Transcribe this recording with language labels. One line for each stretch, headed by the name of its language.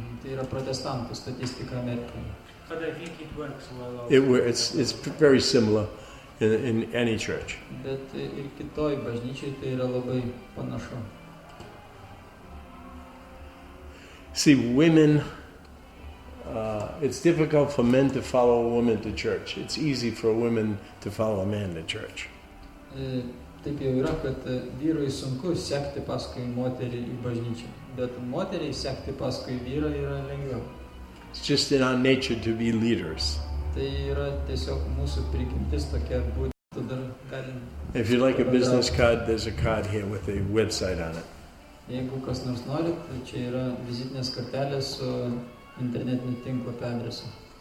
Lithuanian: Tai yra protestantų statistika Amerikoje.
English: But I think it works well. It's very similar in any church.
Lithuanian: Bet ir kitoj bažnyčiai tai yra labai panašu.
English: See, women, it's difficult for men to follow a woman to church. It's easy for a woman to follow a man to church.
Lithuanian: Taip jau yra, kad vyrui sunku sekti paskui moterį į bažnyčią, bet moteriai sekti paskui vyrą yra lengviau.
English: It's just in our nature to be leaders.
Lithuanian: Tai yra tiesiog mūsų prigimtis tokia būti.
English: If you like a business card, there's a card here with a website on it.
Lithuanian: Jeigu kas nors nori, tai čia yra vizitinės kortelės su internetinio tinklapio adresu.